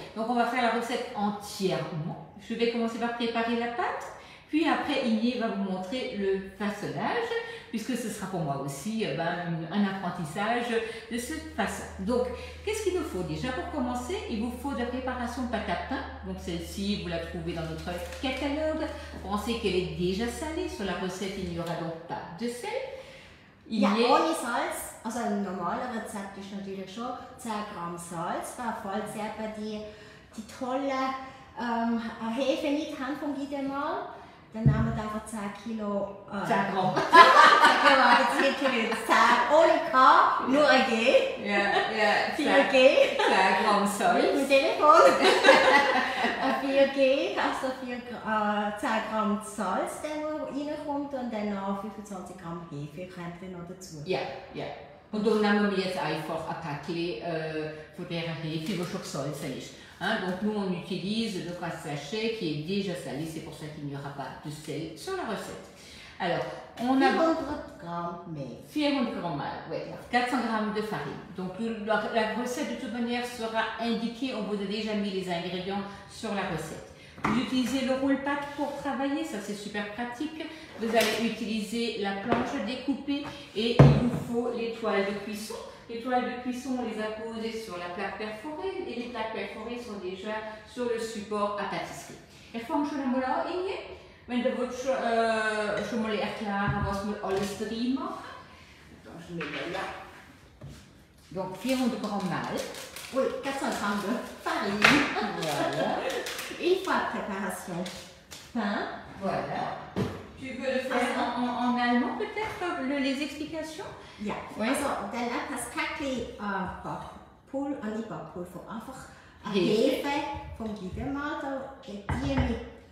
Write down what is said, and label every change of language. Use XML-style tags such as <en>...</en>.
<fr>Donc on va faire la recette entièrement. Je vais commencer par préparer la pâte, puis après Igné va vous montrer le façonnage, puisque ce sera pour moi aussi un apprentissage de cette façon. Donc, qu'est-ce qu'il nous faut déjà? Pour commencer, il vous faut de la préparation de pâte à pain. Donc celle-ci, vous la trouvez dans notre catalogue. Pensez qu'elle est déjà salée. Sur la recette, il n'y aura donc pas de sel.</fr> <de>Ja, ohne Salz, also ein normales Rezept ist natürlich schon 10 Gramm Salz, falls ihr die tolle Hefe nicht habt vom Guidemal. Dann nehmen wir einfach 10 Kilo. 10 Gramm. Jetzt geht schon wieder 10 ohne K, nur ein G. Ja, 4 G. 10 Gramm Salz. Mit dem Telefon. 4 G, also 10 Gramm Salz, der reinkommt, und dann noch 25 Gramm Hefe kommt dann noch dazu. Ja, ja. Und dann nehmen wir jetzt einfach ein Päckchen von dieser Hefe, die schon gesalzen ist.</de> <fr>Hein, donc nous on utilise donc un sachet qui est déjà salé, c'est pour ça qu'il n'y aura pas de sel sur la recette. Alors, on a</fr> <de>400 Gramm Mehl.</de> <fr>400 grammes, ouais, 400 grammes de farine. Donc la recette de toute manière sera indiquée, on vous a déjà mis les ingrédients sur la recette. Vous utilisez le roule-pâte pour travailler, ça c'est super pratique. Vous allez utiliser la planche découpée et il vous faut les toiles de cuisson. Les toiles de cuisson, on les a posées sur la plaque perforée et les plaques perforées sont déjà sur le support à pâtisserie.</fr> <de>Er fängt schon einmal an, Inge. Wenn du willst, schon mal erklären, was wir alles drin machen. Dann schnell</de> <fr>là. Donc 400 grammes Mahl. Oui, 400 Gramm de farine. Voilà. Une fois de préparation. Pain. Voilà. Tu veux le faire en allemand peut-être, les explications?</fr> <de>Ja,</de> <fr>oui.</fr> <de>Also dann das Päckchen Backpulver, nicht Backpulver, einfach Hefe vom Guidemal, die mit</de>